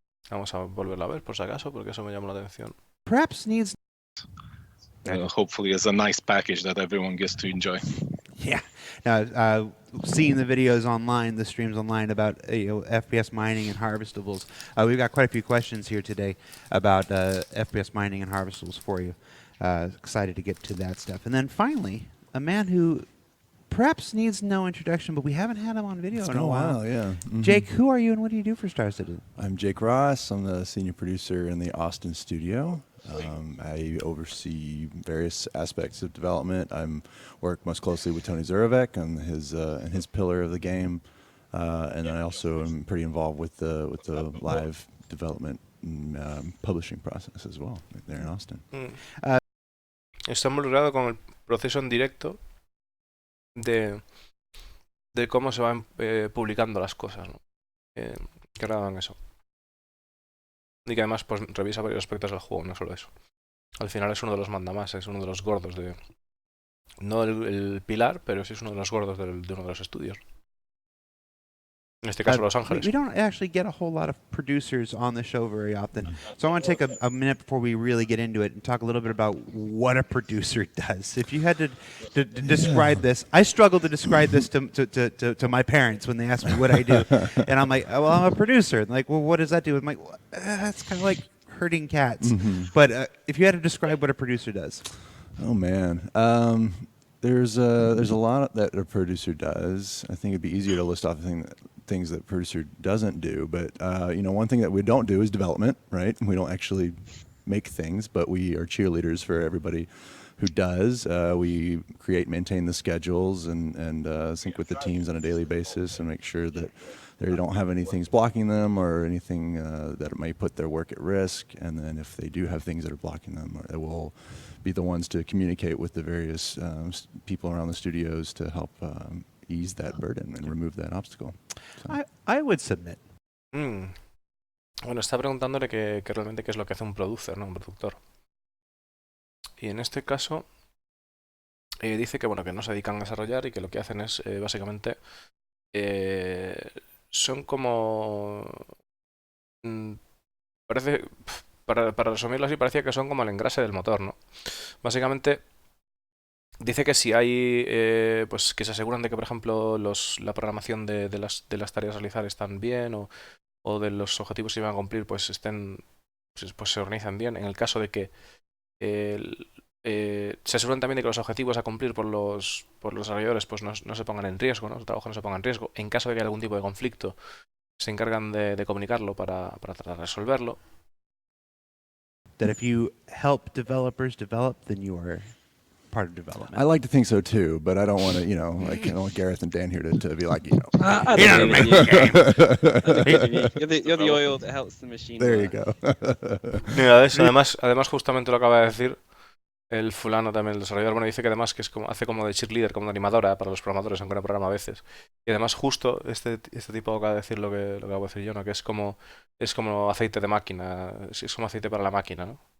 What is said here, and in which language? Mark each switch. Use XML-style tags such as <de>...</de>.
<es>Vamos a volverlo a ver por si acaso, porque eso me llamó la atención.</es> <en>Perhaps needs. Hopefully, as a nice package that everyone gets to enjoy. Yeah. Seeing the videos online, the streams online about FPS mining and harvestables, we've got quite a few questions here today about FPS mining and harvestables for you. Excited to get to that stuff. And then finally, a man who perhaps needs no introduction, but we haven't had him on video It's in been a while. yeah. Mm-hmm. Jake, who are you and what do you do for Star Citizen? I'm Jake Ross. I'm the senior producer in the Austin studio. I oversee various aspects of development. I work most closely with Tony Zurovec on his pillar of the game, and I also am pretty involved with the live development and publishing process as well there in Austin.</en> <es>Está involucrado con el proceso en directo de cómo se van publicando las cosas, ¿no? Que graban eso. Y que además pues revisa varios aspectos del juego, no solo eso. Al final es uno de los mandamás, es uno de los gordos de... No el pilar, pero sí es uno de los gordos de uno de los estudios. En este caso, Los Ángeles.</es> <en>We don't actually get a whole lot of producers on the show very often. So I want to take a minute before we really get into it and talk a little bit about what a producer does. If you had to describe this, I struggle to describe this to my parents when they ask me what I do. And I'm like, well, I'm a producer. And like, well, what does that do? I'm like, well, that's kind of like herding cats. Mm-hmm. But if you had to describe what a producer does. Oh, man. There's a lot that a producer does. I think it'd be easier to list off things that a producer doesn't do. But, one thing that we don't do is development, right? We don't actually make things, but we are cheerleaders for everybody who does. We create, maintain the schedules and sync with the teams on a daily basis and make sure that they don't have any things blocking them or anything that may put their work at risk. And then if they do have things that are blocking them, we'll be the ones to communicate with the various people around the studios to help ease that burden and remove that obstacle. So. I would submit.</en> <es>Bueno, está preguntándole que realmente qué es lo que hace un producer, ¿no? Un productor. Y en este caso dice que bueno, que no se dedican a desarrollar y que lo que hacen es básicamente son como parece, para resumirlo así, parecía que son como el engrase del motor, ¿no? Básicamente dice que si hay pues que se aseguran de que por ejemplo la programación de las tareas a realizar están bien o de los objetivos que van a cumplir pues estén pues se organizan bien. En el caso de que se aseguran también de que los objetivos a cumplir por los desarrolladores pues no se pongan en riesgo, ¿no? El trabajo no se ponga en riesgo. En caso de que haya algún tipo de conflicto, se encargan de comunicarlo para tratar de resolverlo.</es> <en>That if you help developers develop, then you are part of development. I like to think so too, but I don't want to, I don't want Gareth and Dan here to be like, I don't agree with you. I don't agree with you. You're the oil that helps the machine There you work. go.</en> <es>Mira, además justamente lo acaba de decir el fulano también, el desarrollador. Bueno, dice que además que es como, hace como de cheerleader, como de animadora para los programadores, aunque no programa a veces. Y además justo este tipo acaba de decir lo que acabo de decir yo, ¿no? Que es como aceite de máquina, es como aceite para la máquina, ¿no?</es>